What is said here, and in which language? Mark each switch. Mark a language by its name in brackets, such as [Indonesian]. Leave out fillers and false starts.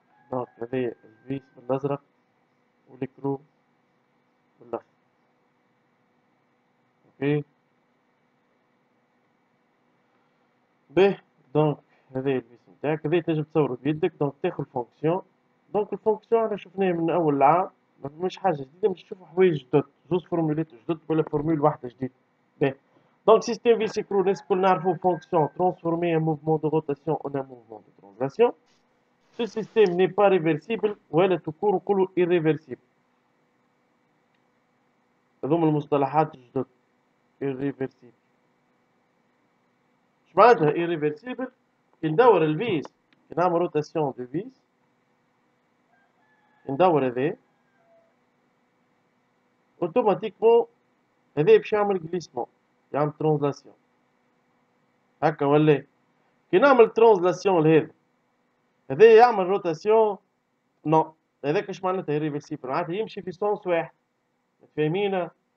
[Arabic] دونك هذايا الفيس بالازرق والكرو بالاخضر اوكي باهي. دونك هذايا الفيس نتاعك هذايا تنجم تصورو بيدك دونك تاخد فونكسيون. دونك الفونكسيون انا شفناها من اول العام مش حاجة جديدة باش تشوفو حوايج جدد زوز فورمولات جدد ولا فورمول واحدة جديدة. [French] باهي donc système vésicraux [Arabic] الناس الكل نعرفو [French] fonction transformer un mouvement de rotation en un mouvement de translation. Ce système n'est pas réversible [Arabic] ولا تكون نقولو [French] irréversible. [Arabic] هذوما المصطلحات الجدد irréversible. اش معناتها irréversible؟ كي ندور الفيس كي نعمل روتاسيون دو فيس كي ندور هذا اوتوماتيكمون هذا باش يعمل غليسمون يعمل ترانزلاسيون هكا ولا كي نعمل ترانزلاسيون لهذا هذا يعمل روتاسيون نو هذاك اش معناتها irréversible معناتها يمشي في سونس واحد متفاهمين.